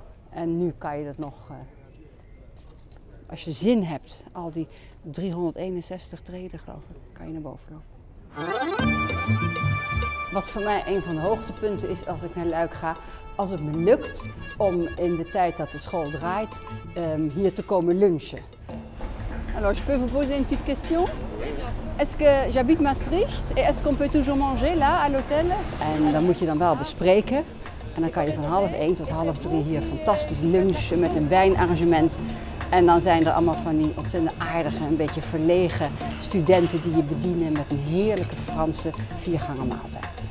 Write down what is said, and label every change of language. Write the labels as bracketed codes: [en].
[nl] En nu kan je dat nog, als je zin hebt, al die 361 treden geloof ik, kan je naar boven lopen. Wat voor mij een van de hoogtepunten is als ik naar Luik ga, als het me lukt om in de tijd dat de school draait, hier te komen lunchen. [fr] Alors, je peux vous poser une petite question? Est-ce que j'habite Maastricht et est-ce qu'on peut toujours manger là à l'hôtel? [nl] En dan moet je dan wel bespreken. En dan kan je van 12:30 tot 2:30 hier fantastisch lunchen met een wijnarrangement. En dan zijn er allemaal van die ontzettend aardige, een beetje verlegen studenten die je bedienen met een heerlijke Franse 4-gangen maaltijd.